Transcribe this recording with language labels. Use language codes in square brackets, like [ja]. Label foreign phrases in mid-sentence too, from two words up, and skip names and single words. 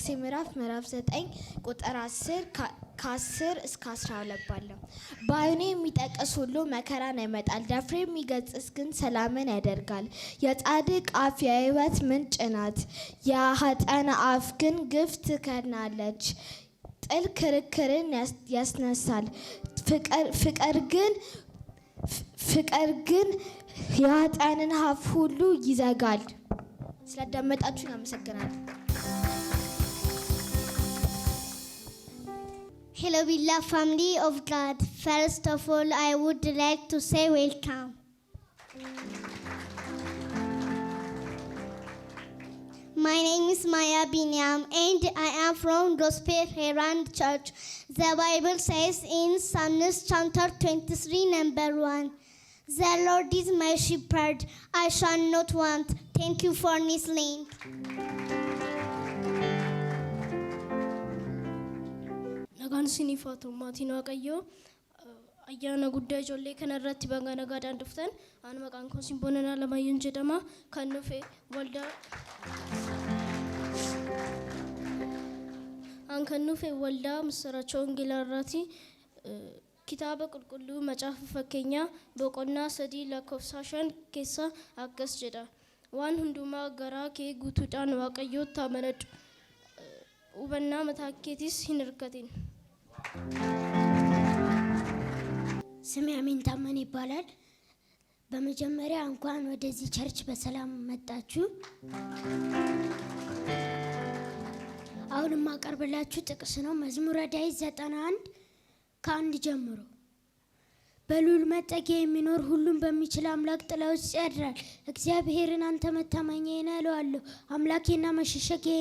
[am] ምዕራፍ 9 ቁጥር 10 ከ10 እስከ 12 ባለው። በዓይኑ የሚጠቅስ ሁሉ መከራን ያመጣል፣ ደፍሮ የሚገስጽ ግን ሰላምን ያደርጋል። የጻድቅ አፍ የሕይወት ምንጭ ናት፣ የኃጥአን አፍ ግን ግፍ ትከድናለች። ጥል ክርክርን ያስነሳል፣ ፍቅር ፍቅር ግን የኃጥአንን አፍ ሁሉ ይዘጋል። ስላዳመጣችሁን አመሰግናለሁ። [en] Hello, beloved family of God. First of all, I would like to say welcome. My name is Maya Binyam and I am from Gospel Herald Church. The Bible says in Psalms chapter 23, number 1, "The Lord is my shepherd, I shall not want." Thank you for listening. [om] Nagaan sinifaatu maatiin Waaqayyoo ayyaana guddaa ijoollee kanarratti baga nagaadhaan dhuftan. Ani maqaan koo Simboonaa Lamayyuun jedhama. Kan dhufe waldaa Misirachoo Wangeelaa irraati. Kitaaba qulqulluu macaafa fakkeenyaa boqonnaa 3 lakkoofsa 5 keessa akkas jedha. Waan hundumaa garaa kee guutuudhaan Waaqayyootti amanadhu. Hubannaa mataa keetis hin hirkatin. [am] ስሜ አሜን ታመን ይባላል። በመጀመሪያ እንኳን ወደዚህ ቸርች በሰላም መጣችሁ። አሁን ማቀርብላችሁ ጥቅስ ነው። መዝሙረ ዳዊት 91 ከአንድ ጀምሮ። በልዑል መጠጊያ የሚኖር ሁሉን በሚችል አምላክ ጥላ ውስጥ ያድራል። እግዚአብሔርን አንተ መታመኛዬ ነህ እለዋለሁ። አምላኬና መሸሸጊያዬ